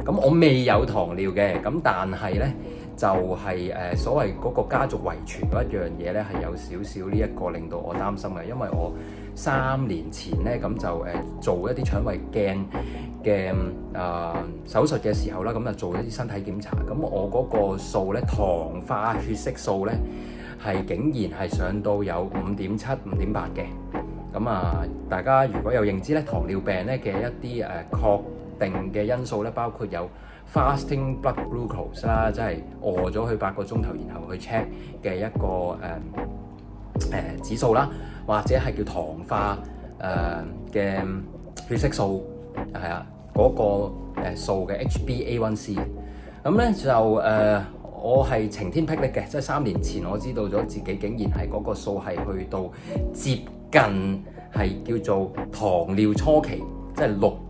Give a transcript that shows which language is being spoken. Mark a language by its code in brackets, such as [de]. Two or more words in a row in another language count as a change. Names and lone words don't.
[yue] 咁我未有糖尿嘅，咁但係咧就係所謂嗰個家族遺傳嗰一樣嘢咧，係有少少呢一個令到我擔心嘅，因為我3年前咧咁就做一啲腸胃鏡嘅手術嘅時候啦，咁就做一啲身體檢查，咁我嗰個數咧，糖化血色素咧係竟然係上到有5.7、5.8嘅。咁大家如果有認知咧，糖尿病咧嘅一啲確定嘅因素咧，包括有 [en] fasting blood glucose [yue] 啦，即係餓咗去8個鐘頭，然後去 check 嘅一個指數啦，或者係叫糖化嘅血色素係嗰個數嘅 HbA1c。咁咧就我係晴天霹靂嘅，即係3年前我知道咗自己竟然係嗰個數係去到接近係叫做糖尿初期，即係